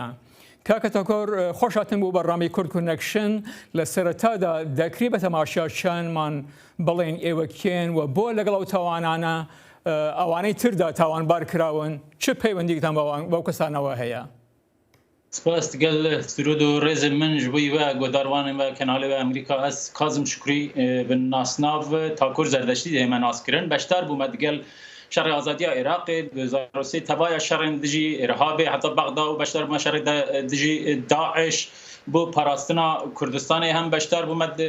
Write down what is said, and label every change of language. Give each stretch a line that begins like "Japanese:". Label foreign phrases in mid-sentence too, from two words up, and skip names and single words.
Central Kurdish: کاکە تاکۆر خۆشاتن بوو بەڕامی کورد کونەکشن لە سەرەتادا دەکری بە تەماشاچیانمان بڵێن ئێوە کێن و بۆ لەگەڵ ئەو تاوانانە ئەوانەی تردا تاوانبار کراون چه پەیوەندیتان بەو کەسانەوە هەیە؟
Kurdish: سپاس گەل سرود و ڕێز من ji bo we guhdarwanên we kenalê we Amerîka ez Kazim Şükrî bi nasnav Takur Zerdeştî dê me naskirin beşdar bûme digel şerê azadiya Iraqê 2003 tevaya şerên dijî Irhabê heta Bexda û beşdar bûme şerê dijî Daeş bo parastina Kurdistanê hem beşdar bûme